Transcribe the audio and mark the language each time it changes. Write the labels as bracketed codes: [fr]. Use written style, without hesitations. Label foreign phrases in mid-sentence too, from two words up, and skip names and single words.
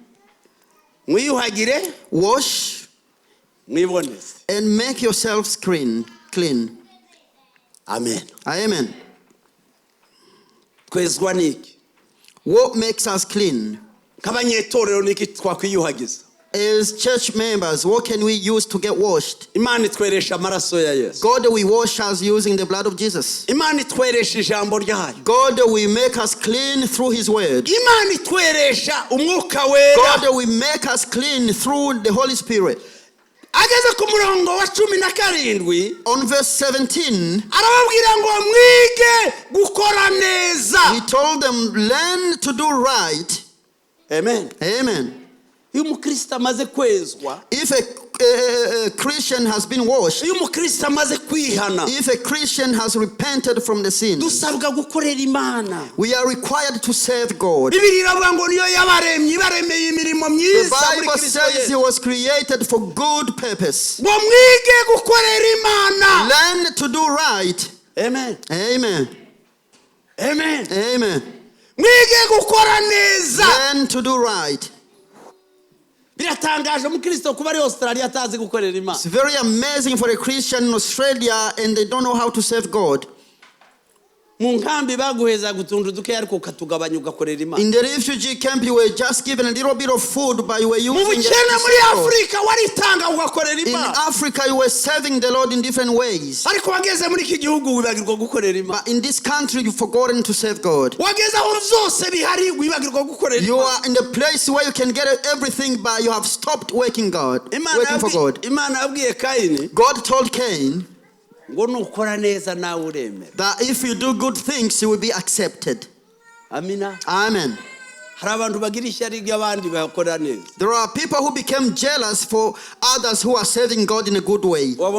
[en] Wash and make yourselves clean. Amen. Amen. What makes us clean? As church members, what can we use to get washed? [rw] Imana itweresha amaraso ya Yesu. [en] God will wash us using the blood of Jesus. [rw] Imana itweresha ijambo ryayo. [en] God will make us clean through His word. [rw] Imana itweresha umwuka wera. [en] God will make us clean through the Holy Spirit. [rw] Ageze ku murongo wa 17, [en] on verse 17, [rw] arababwira ngo mwige gukora neza. [en] He told them, learn to do right. Amen. Amen. [rw] Iyo umukristo amaze kwezwa, [en] if a Christian has been washed, [rw] iyo umukristo amaze kwihana, [en] if a Christian has repented from the sin, [rw] dusabwa gukorera Imana. [en] we are required to serve God. [rw] Bibiliya iravuga ngo niyo yabaremye ibaremeye imirimo myiza. [en] The Bible says He was created for good purpose. [rw] Ngo mwige gukorera Imana. [en] Learn to do right. Amen. Amen. Amen. Amen. [rw] Mwige gukora neza. [en] Learn to do right. [rw] Biratangaje umukristo kuba ari Australia atazi gukorera Imana. [en] It's very amazing for a Christian in Australia and they don't know how to serve God. [rw] Mu nkambi baguheza gutundu duke ariko katugabanya ugakorera Imana. [en] In the refugee camp you were just given a little bit of food but you were using it. [rw] Muri Afrika waritanga ugakorera Imana. [en] In Africa you were serving the Lord in different ways. [rw] Ariko wageze muri iki gihugu wibagirwa gukorera Imana. [en] But in this country you've forgotten to serve God. [rw] Wageze aho zose bihari wibagirwa gukorera Imana. [en] You are in the place where you can get everything but you have stopped working for God. [rw] Imana yabwiye Kaini. [en] God told Cain that if you do good things, you will be accepted. [rw] Amina. [en] Amen. There are people who became jealous for others who are serving God in a good way.